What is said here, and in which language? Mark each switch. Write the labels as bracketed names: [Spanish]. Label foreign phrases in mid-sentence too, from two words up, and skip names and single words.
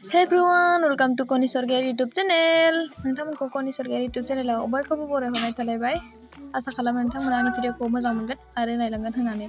[English] Hey everyone, welcome to Koni Sorgir YouTube channel. [Bodo] नोंथांमोनखौ कनि सरगियारि YouTube चेनेलाव बयखौबो बरायहरनाय थालायबाय। आसा खालामो नोंथांमोना आंनि भिडिअखौ मोजां मोनगोन आरो नायलांगोन होननानै।